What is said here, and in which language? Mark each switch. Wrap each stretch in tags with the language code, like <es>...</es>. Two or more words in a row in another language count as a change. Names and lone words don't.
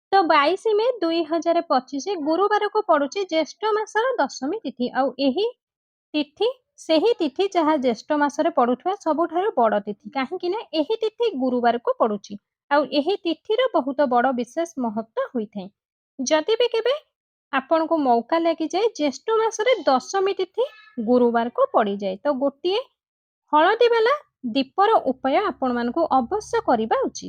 <or>ତ 22 ମେ 2025 ଗୁରୁବାର କୁ ପଡୁଛି ଜ୍ୟେଷ୍ଠ ମାସର ଦଶମୀ ତିଥି ଆଉ ଏହି ତିଥି ସେହି ତିଥି ଯାହା ଜ୍ୟେଷ୍ଠ ମାସରେ ପଡୁଥିବା ସବୁଠାରୁ ବଡ଼ ତିଥି କାହିଁକି ନା ଏହି ତିଥି ଗୁରୁବାରକୁ ପଡୁଛି ଆଉ ଏହି ତିଥିର ବହୁତ ବଡ଼ ବିଶେଷ ମହତ୍ତ୍ୱ ହୋଇଥାଏ। ଯଦି ବି କେବେ ଆପଣଙ୍କୁ ମୌକା ଲାଗିଯାଏ ଜ୍ୟେଷ୍ଠ ମାସରେ ଦଶମୀ ତିଥି ଗୁରୁବାରକୁ ପଡ଼ିଯାଏ ତ ଗୋଟିଏ ହଳଦୀ ବାଲା ଦୀପର ଉପାୟ ଆପଣମାନଙ୍କୁ ଅବଶ୍ୟ କରିବା ଉଚିତ।</or>